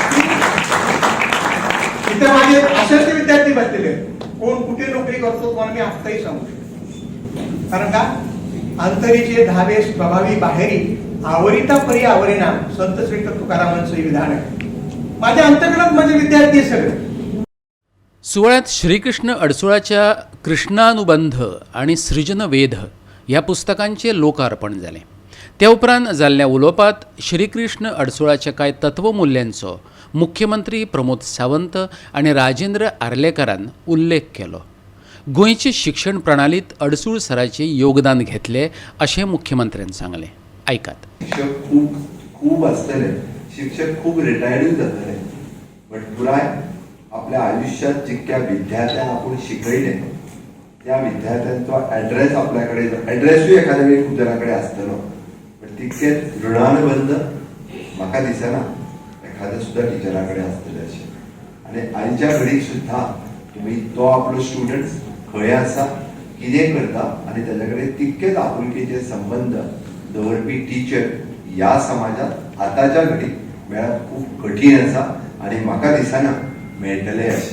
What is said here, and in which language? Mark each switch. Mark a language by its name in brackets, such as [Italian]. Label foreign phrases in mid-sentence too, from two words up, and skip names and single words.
[Marathi] इथे माझे असंख्य विद्यार्थी बसलेले, कोण कुठे नोकरी करतो तुम्हाला मी आत्ताही सांगू शकतो. कारण का अंतरीचे धावे प्रभावी बाहेरी आवरिता परी आवरेना संत श्रेष्ठ तुकारामांचं विधान आहे. माझ्या अंतर्गत माझे विद्यार्थी आहे सगळे. [Konkani] सुवाळ्यात श्रीकृष्ण अडसुळाच्या कृष्णानुबंध आणि सृजनवेध ह्या पुस्तकांचे लोकार्पण जालें. त्या उपरांत जाल्ल्या उलोवपांत श्रीकृष्ण अडसुळाच्या कांय तत्वमुल्यांचो मुख्यमंत्री प्रमोद सावंत आनी राजेंद्र आर्लेकारान उल्लेख केलो. गोंयचे शिक्षण प्रणालीत अडसूळ सराचें योगदान घेतलें अशें मुख्यमंत्र्यान सांगलें. आयकात. शिक्षक खूप आसतले, शिक्षक खूप रिटायर्डूय जातले, बट पुराय आपल्या आयुष्यात जितक्या विद्यार्थ्यांना आपण शिकयले त्या विद्यार्थ्यांचो ॲड्रेस आपल्याकडे, ॲड्रेसूय एखाद्या वेळी खूप जणांकडे आसतलो, पण तितकेच ऋणानुबंध म्हाका दिसना एखाद्या सुद्धा टिचराकडे आसतले अशें. आनी आयच्या घडीक सुद्धा तुम्ही तो आपलो स्टुडंट्स खंय आसा, कितें करता आनी ताचे कडेन तितकेच आपुलकेचे संबंध दवरपी टिचर ह्या समाजात आताच्या घडीक मेळप खूप कठीण आसा आनी म्हाका दिसना मेळटले अशें.